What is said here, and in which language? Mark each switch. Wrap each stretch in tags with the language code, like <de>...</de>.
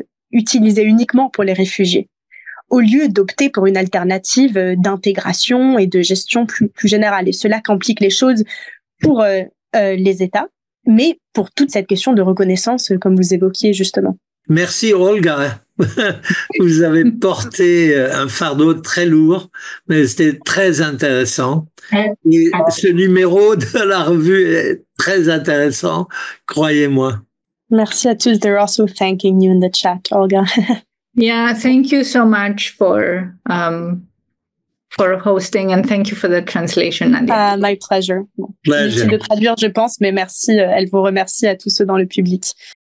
<fr>utilisées uniquement pour les réfugiés, au lieu d'opter pour une alternative d'intégration et de gestion plus générale. Et cela complique les choses pour les États, mais pour toute cette question de reconnaissance, comme vous évoquiez justement. Merci Olga. Vous avez porté un fardeau très lourd, mais c'était très intéressant. Et ce numéro de la revue est très intéressant, croyez-moi. Merci à tous.</fr> <en>They're also thanking you in the chat, Olga. Yeah, thank you so much for hosting, and thank you for the translation, Nadia. My pleasure.</en> <fr>Inutile de traduire, je pense, mais merci. Elle vous remercie à tous ceux dans le public.</fr>